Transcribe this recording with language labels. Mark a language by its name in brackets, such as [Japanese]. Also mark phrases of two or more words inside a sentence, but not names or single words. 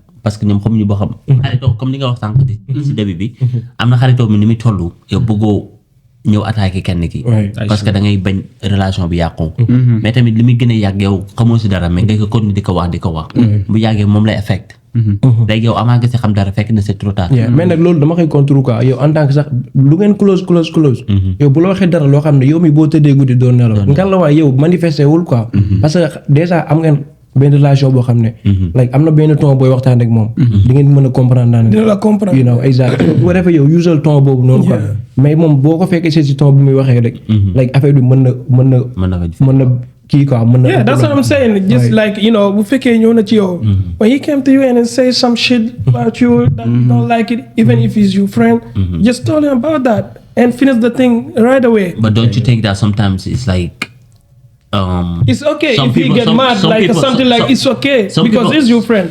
[Wolof] parce que ñoom xamuñu boo xam. xaritoo comme ni nga wax sànq si début bi. am na xaritoo bi ni muy toll yow bëggoo ñëw attaqué kenn ki. parce que da ngay bañ relation bi yàqu. mais tamit li muy gën a yàgg yow xamoo si dara mais nga ko continuer di ko wax. bu yàggee moom lay affect. léegi yow amaa nga si xam dara fekk na [French] c'est trop tard. [Wolof] mais nag loolu dama koy [French] contre quoi [Wolof] yow [French] en tant que [Wolof] sax lu ngeen close. yow bu la waxee dara loo xam ne yow mi boo tëddee guddi doon nelaw. nga la waay yow manifesté wul quoi. parce que déjà am ngeen. benn relation boo xam ne. like am na benn ton booy waxtaan ak moom. di ngeen mën a comprendre naa ne. dina la comprendre. [English] you know exact [Wolof] bu ko defee yow usual ton boobu noonu quoi. mais moom boo ko fekkee si ton bi muy waxee rek. like affaire bi mën na kii quoi mën na. [English] yeah that's what I'm saying just like [Wolof] bu fekkee ñëw na ci yow. [English] when he came to you and say some shit about you that don't like it even if he's your friend. just tell him about that and finish the thing right away. but don't you think that sometimes it's like. It's okay if you get mad like something like it's okay because he's your friend.